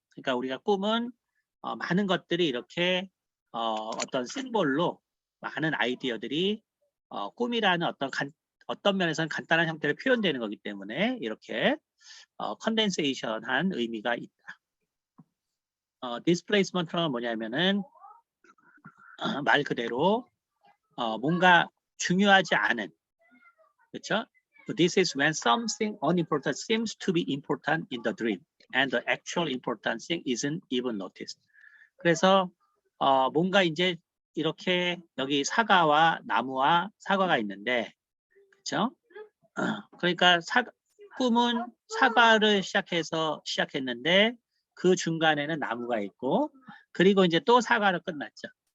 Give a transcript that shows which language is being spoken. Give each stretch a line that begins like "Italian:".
Korean: 그러니까 우리가 꿈은 많은 것들이 이렇게 어떤 심볼로 많은 아이디어들이 꿈이라는 어떤 면에서는 간단한 형태로 표현되는 거기 때문에 이렇게 컨덴세이션한 의미가 있다. 디스플레이스먼트는 뭐냐면은 말 그대로 뭔가 중요하지 않은, 그렇죠?
English: This is when something unimportant seems to be important in the dream and the actual important thing isn't even noticed.
Korean: 그래서 뭔가 이제 이렇게 여기 사과와 나무와 사과가 있는데, 그렇죠? 그러니까 꿈은 사과를 시작했는데 그 중간에는 나무가 있고 그리고 이제 또 사과로 끝났죠.